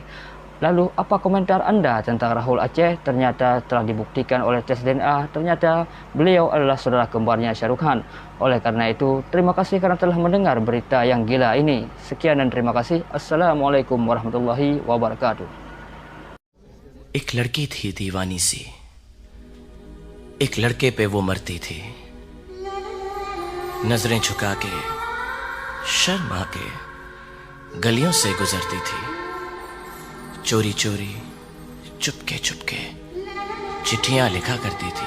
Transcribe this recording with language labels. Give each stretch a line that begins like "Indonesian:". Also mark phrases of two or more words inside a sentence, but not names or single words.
Indonesian: Lalu, apa komentar anda tentang Rahul Aceh? Ternyata telah dibuktikan oleh tes DNA, ternyata beliau adalah saudara kembarnya Shah Rukh Khan. Oleh karena itu, terima kasih kerana telah mendengar berita yang gila ini. Sekian dan terima kasih.
Arabic: السلام عليكم ورحمة الله وبركاته.
Hindi: एक लड़की थी दीवानी सी, एक लड़के पे वो मरती थी। नजरें झुका के, शर्मा के गलियों से गुजरती थी। चोरी चोरी, चुपके चुपके चिट्ठियां लिखा करती थी।